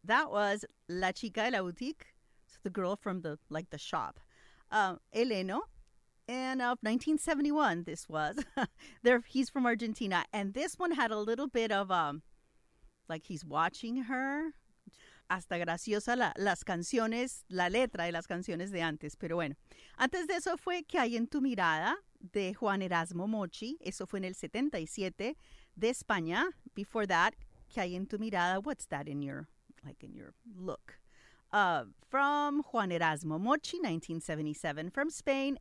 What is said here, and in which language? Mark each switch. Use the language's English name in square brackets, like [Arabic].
[English] That was [Spanish] la chica de la boutique, [English] so the girl from the, like, the shop. Eleno, and of 1971, this was. he's from Argentina, and this one had a little bit of, like, he's watching her. [Spanish] Hasta graciosa las canciones, la letra de las canciones de antes. Pero bueno, antes de eso fue Que hay en tu mirada, de Juan Erasmo Mochi. Eso fue en el 77, de España. [English] Before that, Que hay en tu mirada, what's that in your, like, in your look? From Juan Erasmo Mochi, 1977, from Spain.